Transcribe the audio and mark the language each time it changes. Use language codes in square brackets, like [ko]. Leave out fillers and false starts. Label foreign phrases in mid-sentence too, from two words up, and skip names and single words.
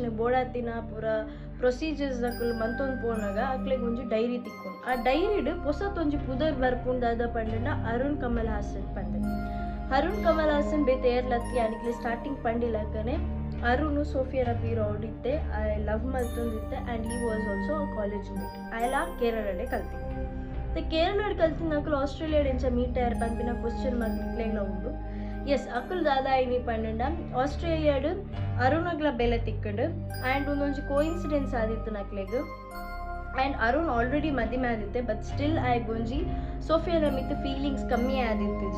[tcy] ಬೋಡಾತಿನ ಪೂರ ಪ್ರೊಸೀಜರ್ಸ್ ದಾಕಲು ಮಂತೊಂದು ಪೋನಾಗ ಅಕ್ಲೆಗೆ ಒಂಜಿ ಡೈರಿ ತಿಕ್ಕೊಂಡು ಆ ಡೈರಿಡ್ ಹೊಸತೊಂಜಿ ಪುದರ್ ಬರ್ಪುಂಡಾದ ಪಂಡ ಅರುಣ್ ಕಮಲ್ ಹಾಸನ್ ಪಂಡ ಅರುಣ್ ಕಮಲ್ ಹಾಸನ್ ಬೇತೆ ಏರ್ಲತ್ತಿ ಅನಿಕ್ಲೆ ಸ್ಟಾರ್ಟಿಂಗ್ ಪಂಡಿಲಕ್ಕನೆ ಅರುಣು ಸೋಫಿಯಾನ ಪೀರು ಅವಡಿತ್ತೆ [en] I love [tcy] ಮಲ್ತೊಂದಿತ್ತೆ [en] and he was also college mate [tcy] ಆಯ್ಲ ಕೇರಳಡೆ ಕಲ್ತಿ ಕೇರಳ ಕಲ್ತಿನ ಅಕ್ಕಲು ಆಸ್ಟ್ರೇಲಿಯಾ ಎಂಚ ಮೀಟ್ ಆಯರ್ ಪಂಪಿನ [en] question mark [tcy] ನಿಕ್ಲೆಗ್ಲ ಉಂಡು. ಎಸ್ ಅಕ್ಕಲು ದಾದಾ ಐನಿ ಪಂಡ ಆಸ್ಟ್ರೇಲಿಯಾಡು ಅರುಣಗ್ಲ ಬೆಲೆ ತಿಕ್ಕಂಡು ಆ್ಯಂಡ್ ಒಂದೊಂದು ಕೋಇನ್ಸಿಡೆನ್ಸ್ ಆದಿತ್ತು ನಕ್ಲೆಗ್. ಆ್ಯಂಡ್ ಅರುಣ್ ಆಲ್ರೆಡಿ ಮದಿಮೆ ಆದಿತ್ತೆ, [en] but still [tcy] ಆಯ್ಗೊಂಜಿ ಸೋಫಿಯಾನ ಮಿತ್ ಫೀಲಿಂಗ್ಸ್ ಕಮ್ಮಿ ಆದಿತ್ತು.